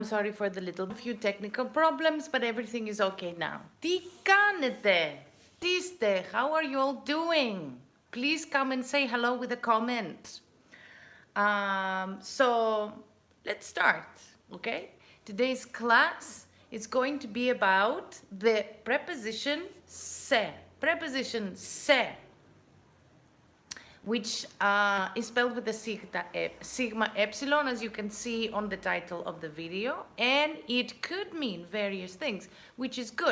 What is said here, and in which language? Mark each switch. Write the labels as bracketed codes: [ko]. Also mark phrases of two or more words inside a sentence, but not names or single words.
[en] sorry for the little few technical problems, but everything is okay now. [el] Τι κάνετε? Τι είστε? [en] How are you all doing? Please come and say hello with a comment. So let's start, okay? Today's class is going to be about the preposition se. Preposition se, which is spelled with a sigma epsilon, as you can see on the title of the video, and it could mean various things, which is good.